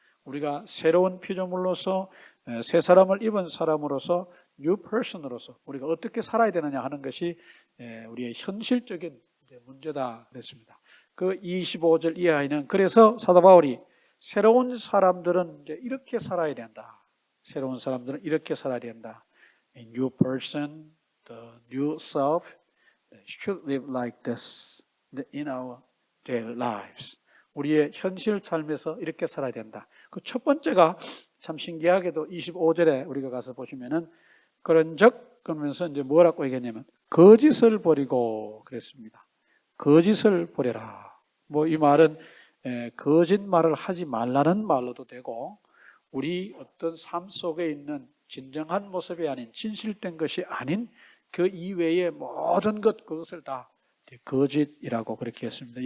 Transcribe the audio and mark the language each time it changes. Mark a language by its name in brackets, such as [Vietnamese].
[Korean] 우리가 새로운 피조물로서 새 사람을 입은 사람으로서 new person으로서 우리가 어떻게 살아야 되느냐 하는 것이 우리의 현실적인 문제다 그랬습니다. 그 25절 이하에는 그래서 사도 바울이 새로운 사람들은 이제 이렇게 살아야 된다. 새로운 사람들은 이렇게 살아야 된다. [English] A new person, the new self should live like this in our daily lives. [Korean] 우리의 현실 삶에서 이렇게 살아야 된다. 그 첫 번째가 참 신기하게도 25절에 우리가 가서 보시면은 그런즉 그러면서 이제 뭐라고 얘기했냐면 거짓을 버리고 그랬습니다. 거짓을 버려라. 이 말은 거짓말을 하지 말라는 말로도 되고, 우리 어떤 삶 속에 있는 진정한 모습이 아닌, 진실된 것이 아닌 그 이외의 모든 것, 그것을 다 거짓이라고 그렇게 했습니다.